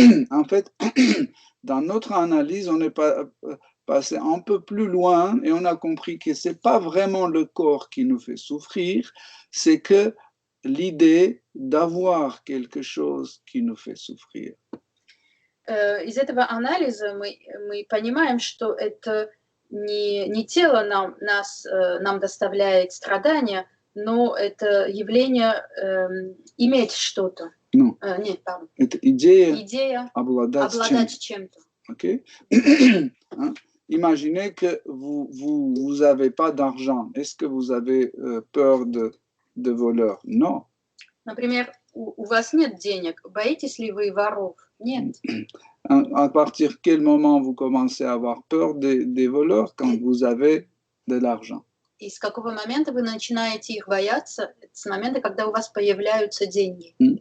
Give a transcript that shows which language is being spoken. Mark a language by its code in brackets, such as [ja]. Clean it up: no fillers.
[fr] En fait, dans notre analyse, on est passé un peu plus loin et on a compris que c'est pas vraiment le corps qui nous fait souffrir, c'est que l'idée d'avoir quelque chose qui nous fait souffrir. [ru] Из этого анализа мы понимаем, что это не тело нам доставляет страдания, но это явление иметь что-то. [fr] Non. [ru] Нет, [fr] pardon. [ru] Это идея Идея обладать чем-то. Okay? Hein? [fr] Imaginez que vous avez pas d'argent. Est-ce que vous avez peur de voleurs? Non. [ru] Например, у вас нет денег. Боитесь ли вы воров? Нет. [fr] À partir de quel moment vous commencez à avoir peur des voleurs? Quand vous avez de l'argent. [ru] И с какого момента вы начинаете их бояться? Это с момента, когда у вас появляются деньги.